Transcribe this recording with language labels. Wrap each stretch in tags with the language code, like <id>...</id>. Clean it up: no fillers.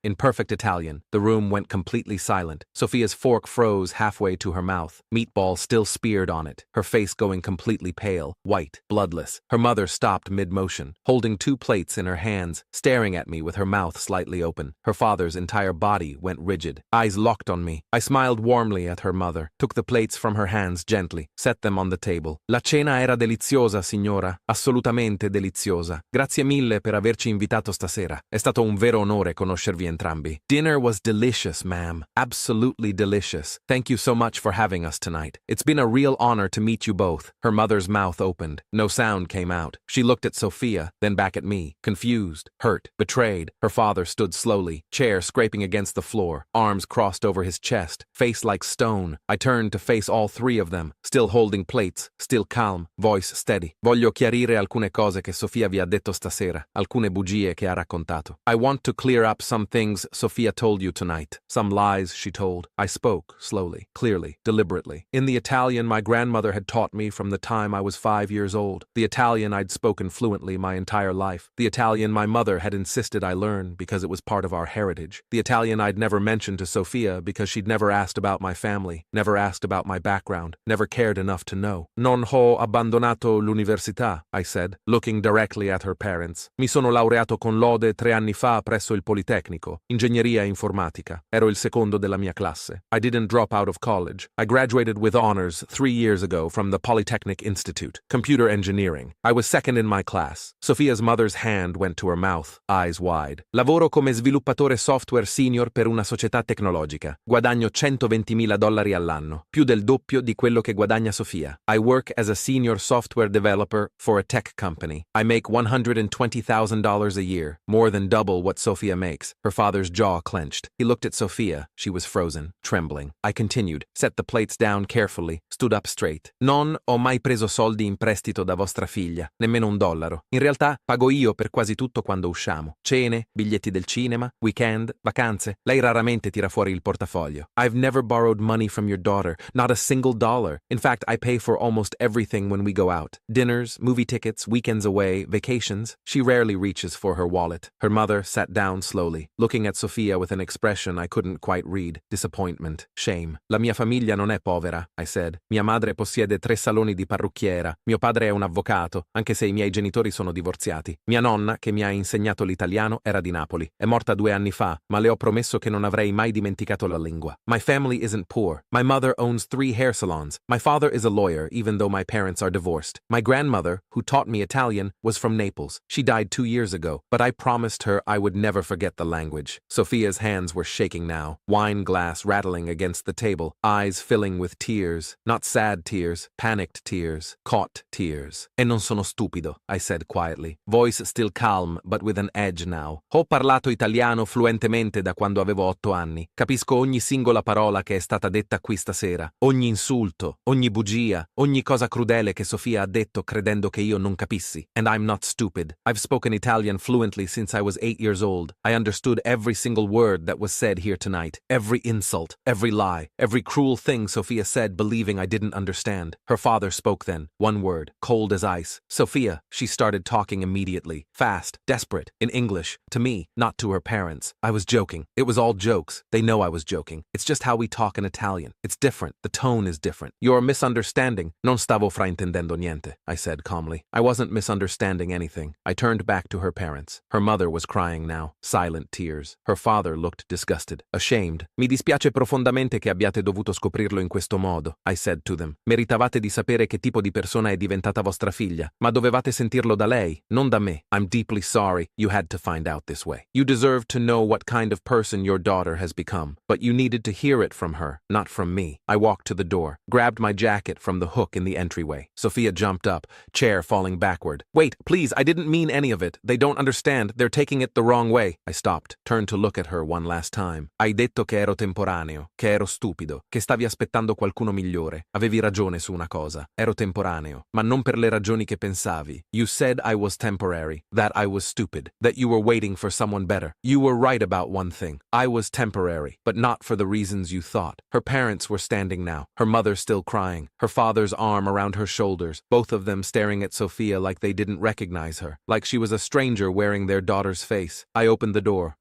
<en>In perfect Italian, the room went completely silent. Sophia's fork froze halfway to her mouth, meatball still speared on it, her face going completely pale, white, bloodless. Her mother stopped mid-motion, holding 2 plates in her hands, staring at me with her mouth slightly open. Her father's entire body went rigid, eyes locked on me. I smiled warmly at her mother, took the plates from her hands gently, set them on the table.</en> <it>La cena era deliziosa, signora. Assolutamente deliziosa. Grazie mille per averci invitato stasera. È stato un vero onore conoscervi entrambi.</it> <en>Dinner was delicious, ma'am. Absolutely delicious. Thank you so much for having us tonight. It's been a real honor to meet you both. Her mother's mouth opened. No sound came out. She looked at Sophia, then back at me, confused, hurt, betrayed. Her father stood slowly, chair scraping against the floor, arms crossed over his chest, face like stone. I turned to face all three of them, still holding plates, still calm, voice steady.</en> <it>Voglio chiarire alcune cose che Sofia vi ha detto stasera, alcune bugie che ha raccontato.</it> <en>I want to clear up some things Sofia told you tonight, some lies she told. I spoke, slowly, clearly, deliberately. In the Italian my grandmother had taught me from the time I was 5 years old, the Italian I'd spoken fluently my entire life, the Italian my mother had insisted I learn because it was part of our heritage, the Italian I'd never mentioned to Sofia because she'd never asked about my family, never asked about my background, never cared enough to know.</en> <it>Non ho abbandonato l'università,</it> <en>I said, looking directly at her parents.</en> <it>Mi sono laureato con lode 3 anni fa presso il Politecnico, ingegneria informatica. Ero il secondo della mia classe.</it> <en>I didn't drop out of college. I graduated with honors 3 years ago from the Polytechnic Institute, computer engineering. I was second in my class. Sofia's mother's hand went to her mouth, eyes wide.</en> <it>Lavoro come sviluppatore software senior per una società tecnologica. Guadagno $120,000 all'anno, più del doppio di quello che guadagna Sofia.</it> <en>I work as a senior software developer for a tech company. I make $120,000 a year, more than double what Sofia makes. Her father's jaw clenched. He looked at Sofia. She was frozen, trembling. I continued, set the plates down carefully, stood up straight.</en> <it>Non ho mai preso soldi in prestito da vostra figlia, nemmeno $1. In realtà, pago io per quasi tutto quando usciamo. Cene, biglietti del cinema, weekend, vacanze. Lei raramente tira fuori il portafoglio.</it> <en>I've never borrowed money from your daughter, not a single dollar. In fact, I pay for almost everything when we go out. Dinners, movie tickets, weekends away, vacations. She rarely reaches for her wallet. Her mother sat down slowly, looking at Sofia with an expression I couldn't quite read. Disappointment, shame.</en> <it>La mia famiglia non è povera,</it> <en>I said.</en> <it>Mia madre possiede 3 saloni di parrucchiera. Mio padre è un avvocato, anche se i miei genitori sono divorziati. Mia nonna, che mi ha insegnato l'italiano, era di Napoli. È morta 2 anni fa, ma le ho promesso che non avrei mai dimenticato la lingua.</it> <en>My family isn't poor. My mother owns 3 hair salons. My father is a lawyer, even though my parents are divorced. My grandmother, who taught me Italian, was from Naples. She died 2 years ago, but I promised her I would never forget the language. Sofia's hands were shaking now, wine glass rattling against the table, eyes filling with tears, not sad tears, panicked tears, caught tears.</en> <it>E non sono stupido,</it> <en>I said quietly, voice still calm but with an edge now.</en> <it>Ho parlato italiano fluentemente da quando avevo 8 anni. Capisco ogni singola parola che è stata detta qui stasera, ogni insulto, ogni bugia, ogni cosa crudele che Sofia ha detto credendo che io non capissi.</it> <en>And I'm not stupid. I've spoken Italian fluently since I was 8 years old. I understood every single word that was said here tonight, every insult, every lie, every cruel thing Sofia said believing I didn't understand. Her father spoke then, one word, cold as ice. Sofia, she started talking immediately, fast, desperate, in English, to me, not to her parents. I was joking. It was all jokes. They know I was joking. It's just how we talk in Italian. It's different. The tone is different. You're misunderstanding.</en> <it>Non stavo fraintendendo niente,</it> <en>I said calmly. I wasn't misunderstanding anything. I turned back to her parents. Her mother was crying now, silent tears. Her father looked disgusted, ashamed.</en> <it>Mi dispiace profondamente che abbiate dovuto scoprirlo in questo modo,</it> <en>I said to them.</en> <it>Meritavate di sapere che tipo di persona è diventata vostra figlia, ma dovevate sentirlo da lei, non da me.</it> <en>I'm deeply sorry you had to find out this way. You deserve to know what kind of person your daughter has become, but you needed to hear it from her, not from me. I walked to the door, grabbed my jacket from the hook in the entryway. Sophia jumped up, chair falling backward. Wait, please, I didn't mean any of it. They don't understand. They're taking it the wrong way. I stopped, turned to look at her one last time.</en> <it>Hai detto che ero temporaneo, che ero stupido, che stavi aspettando qualcuno migliore. Avevi ragione su una cosa. Ero temporaneo, ma non per le ragioni che pensavi.</it> <en>You said I was temporary, that I was stupid, that you were waiting for someone better. You were right about one thing. I was temporary, but not for the reasons you thought. Her parents were standing now, her mother still crying, her father's arm around her shoulders, both of them staring at Sophia like they didn't recognize her, like she was a stranger wearing their daughter's face. I opened the door.</en>